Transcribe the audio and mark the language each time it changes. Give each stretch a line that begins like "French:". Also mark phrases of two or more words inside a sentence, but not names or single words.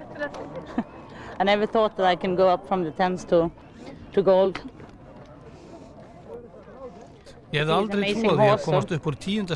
English: I never thought that I can go up from the 10s to gold.
Icelandic: Ég hefði aldrei trúað því að komast upp úr 10.